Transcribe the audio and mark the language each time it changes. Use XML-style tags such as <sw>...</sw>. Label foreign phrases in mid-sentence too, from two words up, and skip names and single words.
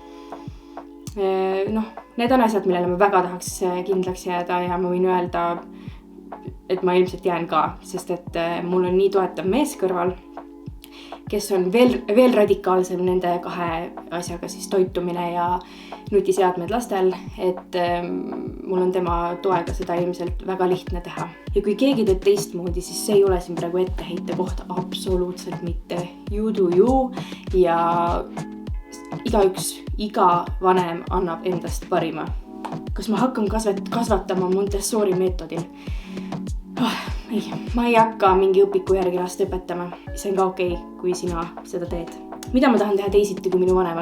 <et>Need on asjad, millele ma väga tahaks kindlaks jääda ja ma võin öelda, et ma ilmselt jään ka, sest et mul on nii toetav mees kõrval, kes on veel radikaalsem nende 2 asjaga, siis toitumine ja nutiseadmed lastel, et mul on tema toega seda ilmselt väga lihtne teha. Ja kui keegi teeb teistmoodi, siis see ei ole siin praegu etteheite kohta, absoluutselt mitte.</et> <en>You do you</en> <et>ja iga vanem annab endast parima. Kas ma hakkan kasvatama Montessori meetodil? Ei, ma ei hakka mingi õpiku järgi last õpetama. See on ka okei, kui sina seda teed. Mida ma tahan teha teisiti kui minu vanemad?</et>